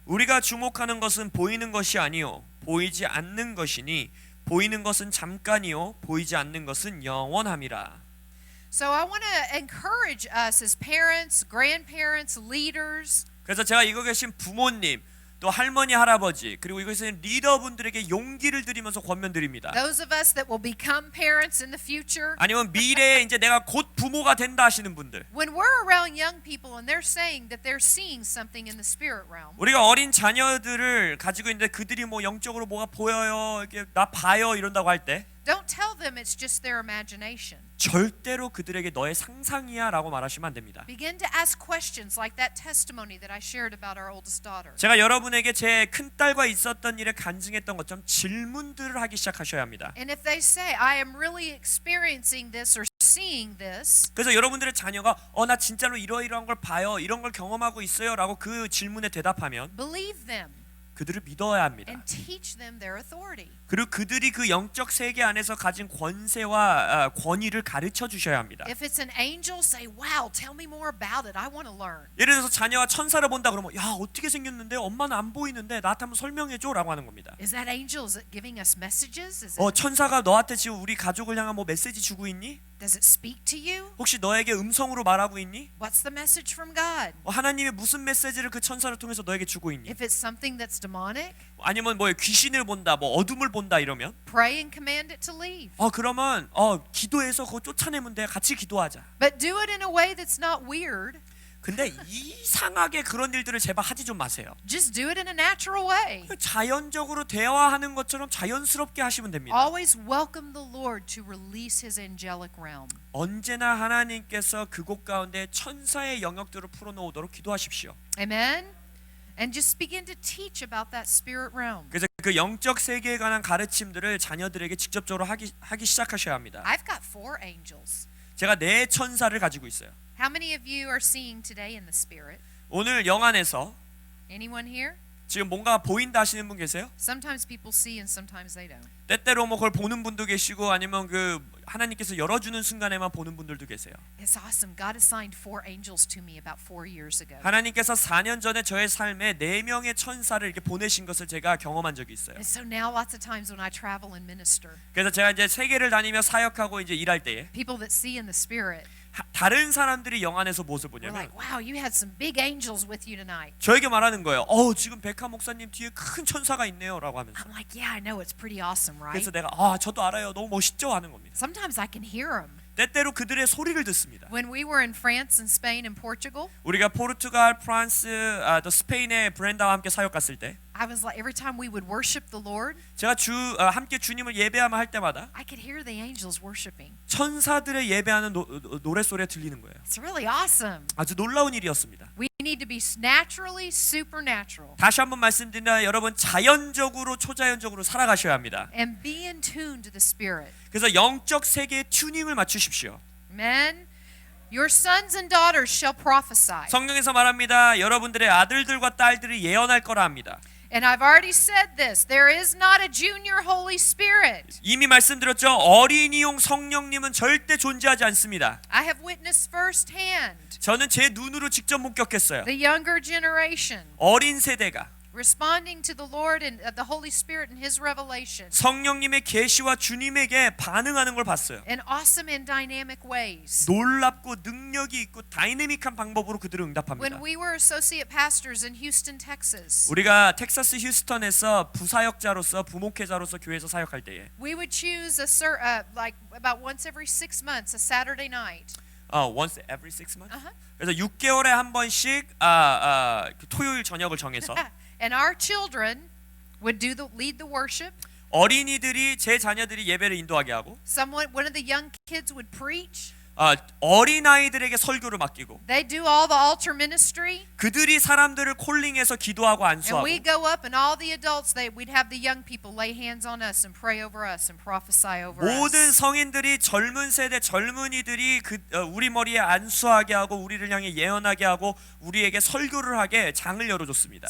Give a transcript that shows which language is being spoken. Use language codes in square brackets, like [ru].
[ko] 우리가 주목하는 것은 보이는 것이 아니요 보이지 않는 것이니 보이는 것은 잠깐이요 보이지 않는 것은 영원함이라. [en] So I want to encourage us as parents, grandparents, leaders. [ko] 그래서 제가 이거 계신 부모님 또 할머니 할아버지 그리고 이것은 리더분들에게 용기를 드리면서 권면드립니다. [en] Those of us that will become parents in the future. [ko] 아니면 미래에 이제 내가 곧 부모가 된다 하시는 분들, [en] When we're around young people and they're saying that they're seeing something in the spirit realm, [ko] 우리가 어린 자녀들을 가지고 있는데 그들이 뭐 영적으로 뭐가 보여요, 이렇게 나 봐요 이런다고 할 때 [en] don't tell them it's just their imagination. [ko] 절대로 그들에게 너의 상상이야라고 말하시면 안 됩니다. [en] Begin to ask questions like that testimony that I shared about our oldest daughter. [ko] 제가 여러분에게 제 큰딸과 있었던 일에 간증했던 것처럼 질문들을 하기 시작하셔야 합니다. [en] And if they say, I am really experiencing this or seeing this, [ko] 그래서 여러분들의 자녀가 나 진짜로 이러이러한 걸 봐요, 이런 걸 경험하고 있어요라고 그 질문에 대답하면 [en] believe them [ko] 그들을 믿어야 합니다. [en] and teach them their authority. [ko] 그리고 그들이 그 영적 세계 안에서 가진 권세와 권위를 가르쳐 주셔야 합니다. [en] If it's an angel, say, wow, tell me more about it. I want to learn. [ko] 예를 들어서 자녀가 천사를 본다 그러면 야 어떻게 생겼는데 엄마는 안 보이는데 나한테 한번 설명해줘라고 하는 겁니다. [en] Is that angel? Is it giving us messages? Is it, [ko] 천사가 너한테 지금 우리 가족을 향한 뭐 메시지 주고 있니? [en] does it speak to you? [ko] 혹시 너에게 음성으로 말하고 있니? [en] What's the message from God? [ko] 하나님의 무슨 메시지를 그 천사를 통해서 너에게 주고 있니? [en] If it's something that's demonic, [ko] 아니면 뭐 귀신을 본다, 뭐 어둠을 본다 이러면 [en] pray and command it to leave. [ko] 그러면 기도해서 그거 쫓아내면 돼. 같이 기도하자. [en] But do it in a way that's not weird. [ko] 근데 이상하게 그런 일들을 제발 하지 좀 마세요. [en] Just do it in a natural way. [ko] 자연적으로 대화하는 것처럼 자연스럽게 하시면 됩니다. [en] Always welcome the Lord to release His angelic realm. [ko] 언제나 하나님께서 그곳 가운데 천사의 영역들을 풀어놓도록 기도하십시오. [en] Amen. And just begin to teach about that spirit realm. [ko] 그래서 그 영적 세계에 관한 가르침들을 자녀들에게 직접적으로 하기 시작하셔야 합니다. [en] I've got 4 angels. [ko] 제가 4 천사를 가지고 있어요. [en] How many of you are seeing today in the spirit? [ko] 오늘 영안에서 [en] Anyone here? [ko] 지금 뭔가 보인다 하시는 분 계세요? [en] Sometimes people see and sometimes they don't. [ko] 때때로 뭐 그걸 보는 분도 계시고 아니면 그 하나님께서 열어주는 순간에만 보는 분들도 계세요. [en] It's awesome. God assigned 4 angels to me about 4 years ago. [ko] 하나님께서 4년 전에 저의 삶에 4명의 천사를 이렇게 보내신 것을 제가 경험한 적이 있어요. [en] And so now lots of times when I travel and minister, [ko] 그래서 제가 이제 세계를 다니며 사역하고 이제 일할 때에 [en] people that see in the spirit, [ko] 다른 사람들이 영안에서 무엇을 [en] we're [ko] 보냐면 [en] like, wow, you had some big angels with you tonight. [ko] 저에게 말하는 거예요. 지금 백하 목사님 뒤에 큰 천사가 있네요라고 하면서. [en] I'm like, yeah, I know, it's pretty awesome, right? [ko] 그래서 내가 저도 알아요. 너무 멋있죠 하는 겁니다. [en] Sometimes I can hear them. [ko] 때때로 그들의 소리를 듣습니다. [en] When we were in France and Spain and Portugal, [ko] 우리가 포르투갈, 프랑스, 또 스페인의 브렌다와 함께 사역 갔을 때 [en] I was like, every time we would worship the Lord, [ko] 제가 함께 주님을 예배하며 할 때마다 [en] I could hear the angels worshiping. [ko] 천사들의 예배하는 노래 소리가 들리는 거예요. [en] It's really awesome. [ko] 아주 놀라운 일이었습니다. [en] We need to be naturally supernatural [ko] 다시 한번 말씀드리나 여러분 자연적으로 초자연적으로 살아가셔야 합니다. [en] and be in tune to the Spirit. [ko] 그래서 영적 세계에 튜닝을 맞추십시오. [en] Amen. Your sons and daughters shall prophesy. [ko] 성경에서 말합니다. 여러분들의 아들들과 딸들이 예언할 거라 합니다. [en] And I've already said this. There is not a junior Holy Spirit. [ko] 이미 말씀드렸죠. 어린이용 성령님은 절대 존재하지 않습니다. [en] I have witnessed firsthand [ko] 저는 제 눈으로 직접 목격했어요. [en] the younger generation [ko] 어린 세대가 [en] responding to the Lord and the Holy Spirit and His revelation [ko] 성령님의 계시와 주님에게 반응하는 걸 봤어요. [en] in awesome and dynamic ways. [ko] 놀랍고 능력이 있고 다이내믹한 방법으로 그들을 응답합니다. [en] When we were associate pastors in Houston, Texas, [ko] 우리가 텍사스 휴스턴에서 부사역자로서 부목회자로서 교회에서 사역할 때에 [en] we would choose like about once every 6 months, a Saturday night. once every 6 months. [ko] 그래서 6개월에 한 번씩 그 토요일 저녁을 정해서 [en] And our children would lead the worship. [ko] 어린이들이 제 자녀들이 예배를 인도하게 하고 [en] One of the young kids would preach. [ko] 어린아이들에게 설교를 맡기고 [en] They do all the altar ministry. [ko] 그들이 사람들을 콜링해서 기도하고 [en] And [ko] 안수하고 [en] we go up and all the adults, we'd have the young people lay hands on us and pray over us and prophesy over [ko] 모든 [en] us. [ko] 성인들이 젊은 세대 젊은이들이 우리 머리에 안수하게 하고 우리를 향해 예언하게 하고 우리에게 설교를 하게 장을 열어줬습니다.